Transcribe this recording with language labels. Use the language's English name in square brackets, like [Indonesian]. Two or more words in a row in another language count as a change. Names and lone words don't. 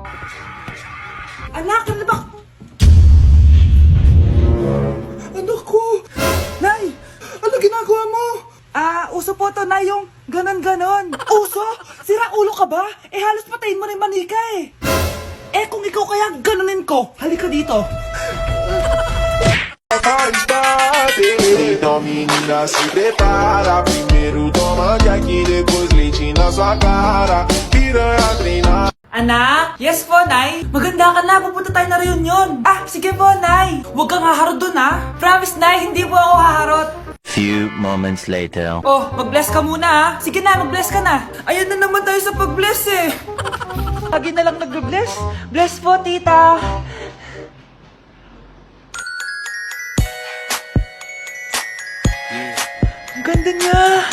[Filipino] Anak, ano ba? Anak ko! Nay! Ano ginagawa mo? Uso po to, Nay, yung ganon-ganon. Uso? Sira ulo ka ba? Halos patayin mo rin manika eh. Kung ikaw kaya ganunin ko, halika dito. [Portuguese] Então menina se prepara. Primeiro toma Jack, depois leite na sua cara. Piranha treinar. [Filipino] Anak? Yes po, Nay. Maganda ka na. Pupunta tayo na reunion. Sige po, Nay. Huwag kang haharot dun, Promise, Nay. Hindi po ako haharot. [English] Few moments later. [Filipino] Oh, mag-bless ka muna, Sige na, mag-bless ka na. Ayan na naman tayo sa pag-bless eh. Lagi na lang nag-bless. Bless po, tita. galing niya!